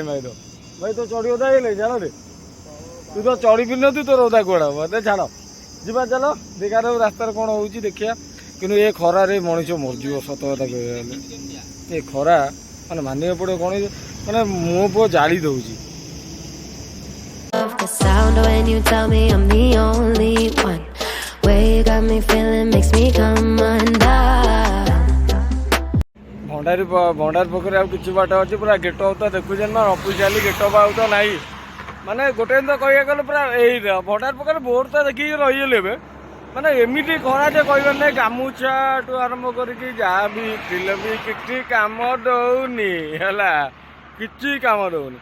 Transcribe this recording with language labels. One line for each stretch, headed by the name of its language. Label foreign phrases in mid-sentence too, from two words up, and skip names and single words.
Odia: ଭାଇ ତ ଚଢ଼ି ଓଦା ହେଇଗଲାଣି ଝାଳରେ। ତୁ ତ ଚଢ଼ି ପିନଥିବୁ, ତୋର ଓଦା କୁଆଡ଼େ ହବ। ଛାଡ଼, ଯିବା ଚାଲ, ଦେଖାର ରାସ୍ତାରେ କ'ଣ ହେଉଛି ଦେଖିବା। କିନ୍ତୁ ଏ ଖରାରେ ମଣିଷ ମରିଯିବ, ସତ କଥା କହିବା ଗଲେ। ଏ ଖରା ମାନେ ମାନିବାକୁ ପଡ଼ିବ, କ'ଣ ମାନେ ମୋ ପୁଅ ଜାଳି ଦେଉଛି।
English: The sound when you tell me I'm the only one. Way you got me feeling makes me come undone.
Odia: ଭଣ୍ଡାରୀ ପାଖରେ ଆଉ କିଛି ବାଟ ଅଛି, ପୁରା
English: gate off
Odia: ତ ଦେଖୁଛନ୍ତି ନା,
English: officially gate off
Odia: ଆଉ ତ ନାହିଁ। ମାନେ ଗୋଟେ ଦିନ ତ କହିବାକୁ ଗଲେ ପୁରା ଏଇ ଭଣ୍ଡାରୀ ପାଖରେ ବୋର୍ଡ ତ ଦେଖିକି ରହିଗଲେ ଏବେ। ମାନେ ଏମିତି ଖରା ଯେ କହିବାର ନାହିଁ, ଗାମୁଛାଠୁ ଆରମ୍ଭ କରିକି ଯାହା ବି ଥିଲେ ବି କିଛି କାମ ଦେଉନି ହେଲା, କିଛି କାମ ଦେଉନି।